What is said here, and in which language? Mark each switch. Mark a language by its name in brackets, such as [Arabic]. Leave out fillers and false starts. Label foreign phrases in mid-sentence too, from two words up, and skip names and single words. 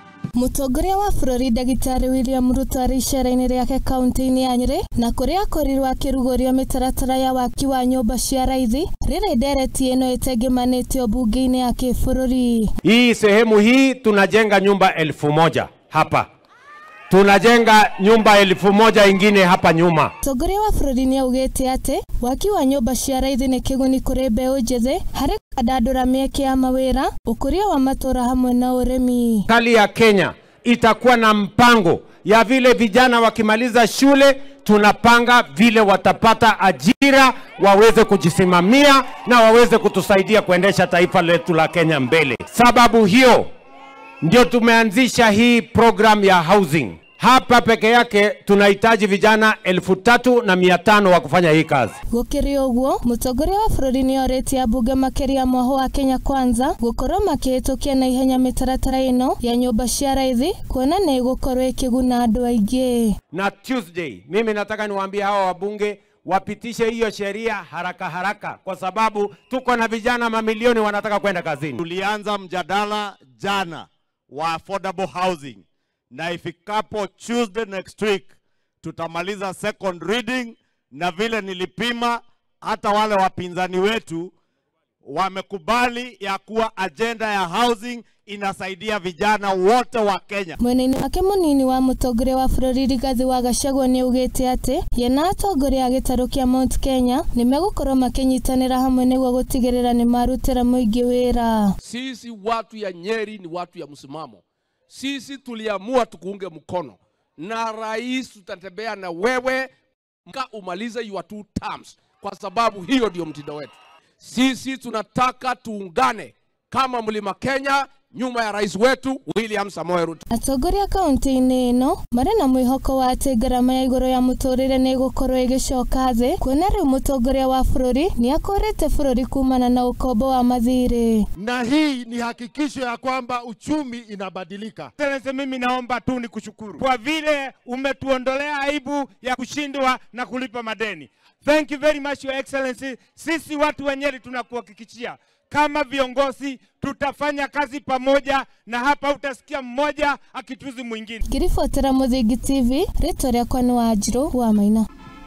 [Kikuyu] Mutongoria wa bururi Daktari William Ruto ari icera-ini riake kaunti-ini ya Nyeri na kuria akorirwo akiruguria mitaratara ya waki wa nyumba cia raithi rira Ndereti ino itengemanitio mbunge-ini ya kibururi. [Swahili] Hii sehemu hii tunajenga nyumba 1000 hapa. Tunajenga nyumba 1000 ingine hapa nyuma. [Kikuyu] Mutongoria wa bururi niaugite ati waki wa nyumba cia raithi ni kiguni kuri mbeu njithi hari kwandandura mieke ya mawira, ukuria wa matura hamwe na urimi. [Swahili] Serikali ya Kenya itakuwa na mpango ya vile vijana wakimaliza shule tunapanga vile watapata ajira, waweze kujisimamia na waweze kutusaidia kuendesha taifa letu la Kenya mbele. Sababu hiyo ndio tumeanzisha hii program ya housing. Hapa peke yake tunahitaji vijana 3500 wa kufanya hii kazi. [Kikuyu] Gukiri uguo, mutongoria wa bururi ni orete abunge makiria mwaho wa Kenya kwanza gukorwo makihitukia na ihenya mitaratara ino ya nyumba cia raithi kuona na igukorwo ikiguna andu aingi. [Swahili] Na Tuesday mimi nataka niwaambie hawa wabunge wapitishe hiyo sheria haraka kwa sababu tuko na vijana mamilioni wanataka kwenda kazini. Tulianza mjadala jana wa [English] affordable housing, [Swahili] na ifikapo Tuesday [English] next week [Swahili] tutamaliza [English] second reading, [Swahili] na vile nilipima hata wale wapinzani wetu wamekubali ya kuwa agenda ya housing inasaidia vijana wote wa Kenya. [Kikuyu] Mwena-ini wake munini wa mutongoria wa bururi igithiaga Gachagua niaugite ati yena atongoria gitaru kia Mount Kenya nimegukorwo makinyitanira hamwe niguo gutigirira ni marutira muingi wira. [Swahili] Sisi watu ya Nyeri ni watu ya msimamo. Sisi tuliamua tukuunge mkono na rais, tutatembea na wewe mpaka umalize [English] your 2 terms, [Swahili] kwa sababu hiyo ndio mtindo wetu. Sisi tunataka tuungane kama Mlima Kenya nyuma ya rais wetu William Samoei Ruto. [Kikuyu] Atongoria kaunti-ini ino mari na mwihoko wa ati ngarama ya iguru ya muturire ni gukorwo igicoka thi kuona riu mutongoria wa bururi ni akorete bururi kumana na ukombo wa mathiri. [Swahili] Na hii ni hakikisho ya kwamba uchumi inabadilika. Sasa mimi naomba tu nikushukuru kwa vile umetuondolea aibu ya kushindwa na kulipa madeni. [English] Thank you very much, Your Excellency. [Swahili] Sisi watu wa Nyeri tunakuhakikishia kama viongozi tutafanya kazi pamoja, na hapa utasikia mmoja akituzi mwingine. [Kikuyu] Kirifotera Muthingi TV, rĩtwa rĩakwa nĩ Wanjirũ wa Maina.